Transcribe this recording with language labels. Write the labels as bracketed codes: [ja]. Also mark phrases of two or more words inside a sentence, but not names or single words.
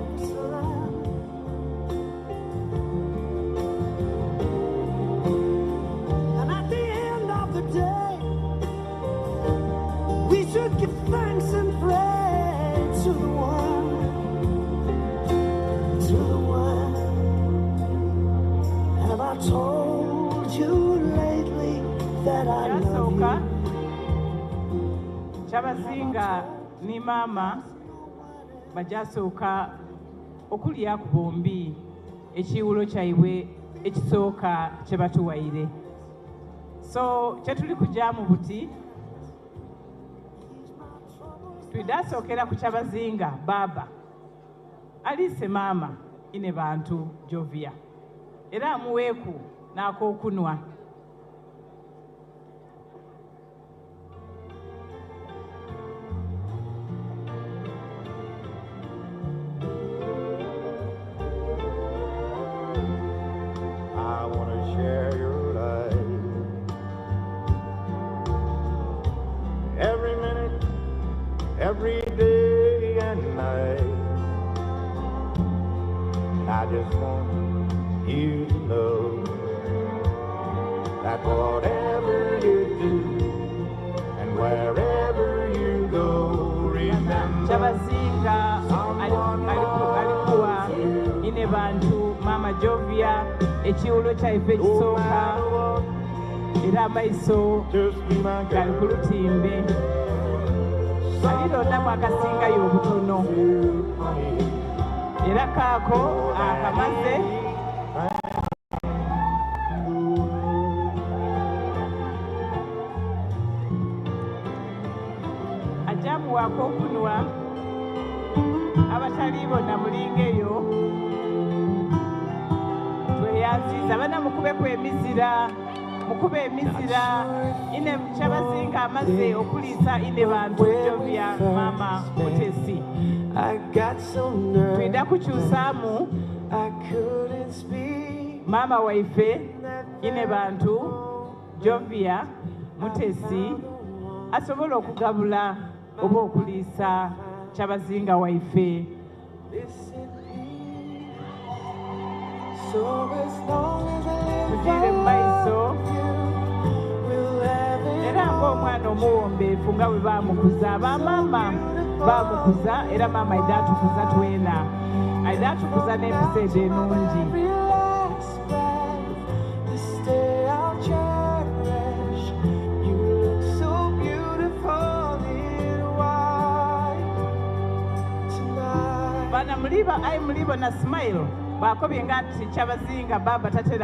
[en] We should give thanks and praise to the one. Have I told you lately that I love you? [xog] Kyabazinga ni mama bajasooka okulya ku bombi ekiwulo kyaibwe ekisooka kye batuwaire. So kye tuli kujaamu buti twidasookera ku Kyabazinga baba aliise maama ine bantu Jovia era amuweeku n'akookunwa. [en] I want to share your life. Every minute, every day and night. I just want you to know that whatever you do and wherever you go, remember [xog] Kyabazinga alikuwa ine bantu mama Jovia ekiwulo kyaife ekisooka era amaiso gali ku lutimbe alirondamu akasingayo obutono era kaako akamaze ajamuwaako okunwa abatali bonna mulingeyo tweyanziza bana mukubeku emizira mukube emizira ine Kyabazinga amaze okuliisa ine bantu Jovia mama Mutesi twida kukyusaamu mama waife ine bantu Jovia Mutesi asobola okugabula oba okuliisa Kyabazinga waife. Tugire mu maiso era ng'omwana omuwombeefu nga bwe baamukuza bamama baamukuza era maama aida atukuza twena aida atukuza n'episeedo ennungi. Bana mulibo na smile bakobye nga nti Kyabazinga baba tatera